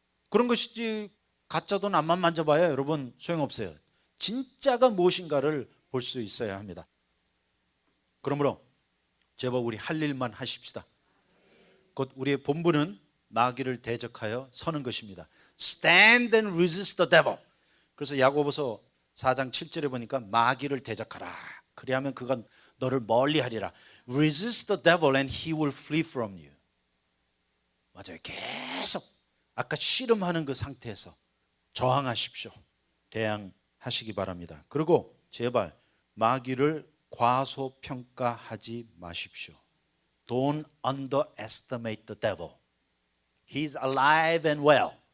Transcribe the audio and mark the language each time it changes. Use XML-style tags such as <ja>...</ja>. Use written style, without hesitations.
<ko>그런 것이지 가짜 돈 앞만 만져봐야 여러분 소용없어요. 진짜가 무엇인가를 볼 수 있어야 합니다. 그러므로 제발 우리 할 일만 하십시다. 곧 우리의 본분은 마귀를 대적하여 서는 것입니다.</ko> <en>Stand and resist the devil.</en> <ko>그래서 야고보서 4장 7절에 보니까 마귀를 대적하라. 그리하면 그가 너를 멀리하리라.</ko> <en>Resist the devil and he will flee from you.</en> <ko>맞아요. 계속 아까 씨름하는 그 상태에서 저항하십시오. 대항하시기 바랍니다. 그리고 제발 마귀를 과소평가하지 마십시오.</ko> <en>Don't underestimate the devil. He's alive and well.</en>